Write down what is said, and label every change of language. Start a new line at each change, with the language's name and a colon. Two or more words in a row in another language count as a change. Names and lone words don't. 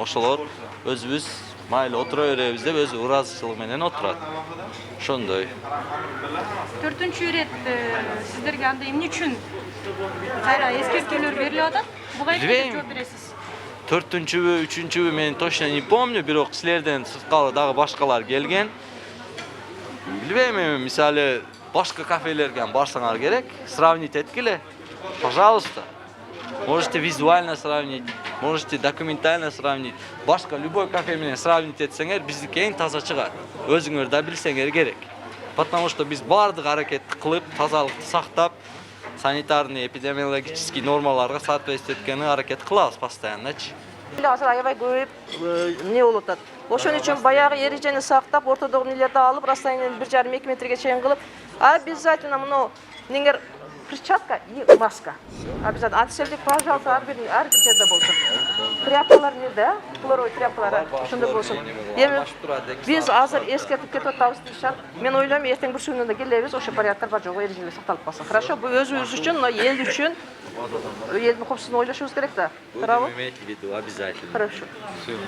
Kyrgyz: Ошолор өзүбүз майлы отура беребиз деп өзү ыраазычылык менен отурат. Ошондой. Төртүнчү ирет сиздерге анда эмне үчүн кайра эскертүүлөр берилип атат? Буга эчтеке жооп бересиз. Төртүнчүбү, үчүнчүбү мен
Russian: точно не помню,
Kyrgyz: бирок силерден сырткары дагы башкалар келген. Билбейм эми, мисалы, башка кафелерге барсаңар керек, сравнить эткиле.
Russian: Пожалуйста. Можете визуально сравнить, можете документально сравнить.
Kyrgyz: Башка любой кафе менен сравнить этсеңер, биздики эң таза чыгат. Өзүңөр да билсеңер керек.
Russian: Потому что
Kyrgyz: биз бардык аракетти кылып, тазалыкты сактап,
Russian: санитарный, эпидемиологический
Kyrgyz: нормаларга соответствие эткени аракет кылабыз постоянночу. Азыр аябай көбөйүп эмне болуп атат. Ошон үчүн баягы эрежени сактап, ортодогу нелерди алып, расстоянияны 1,5-2 метрге чейин кылып, обязательно мына неңер
Russian: перчатка и маска. Обязательно антисептик, пожалуйста,
Kyrgyz: ар бир жерде болсун. Тряпкалар неде? Хлоровый тряпкалар ошондой болсун. Эми биз азыр эскертип кетип атабыз дейшат. Мен ойлойм, эртең бир күнүндө келебиз, ошо порядктар бар жок, эрежелер сакталып калсын. Хорошо, бул өзүбүз үчүн, мына эл үчүн элдин коопсуздугун ойлошубуз керек да. Туурабы?
Russian: Иметь в виду обязательно. Хорошо.